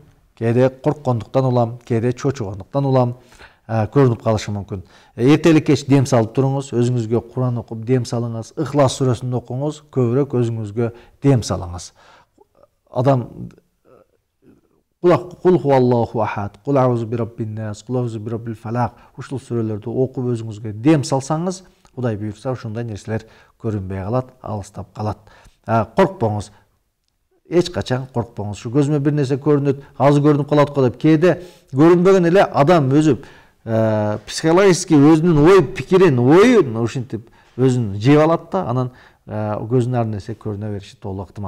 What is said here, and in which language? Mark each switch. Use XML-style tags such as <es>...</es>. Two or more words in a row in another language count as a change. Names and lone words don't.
<ky>Кээде корккондуктан улам, кээде чочугондуктан улам көрүнүп калышы мүмкүн. Эртелик кеч дем салып туруңуз, өзүңүзгө Куран окуп дем салыңыз, Ихлас сүрөсүн окуңуз, көбүрөөк өзүңүзгө дем салыңыз.</ky> <ar>Адам قل هو الله أحد قل أعوذ برب الناس قل أعوذ برب الفلق.</ar> <ky>Ушул сүрөлөрдү окуп өзүңүзгө дем салсаңыз, Кудай буйрса ушундай нерселер көрүнбөй калат, алыстап калат. Коркпоңуз. Эч качан коркпоңуз. Шу көзүмө бир нерсе көрүнөт, азыр көрүнүп калат го деп. Кээде көрүнбөгөн эле адам өзү психологически өзүнүн ой пикирин, оюн ушинтип өзүн жеп алат да, анан көзүнө ар нерсе көрүнө бериши толук ыктымал.</ky>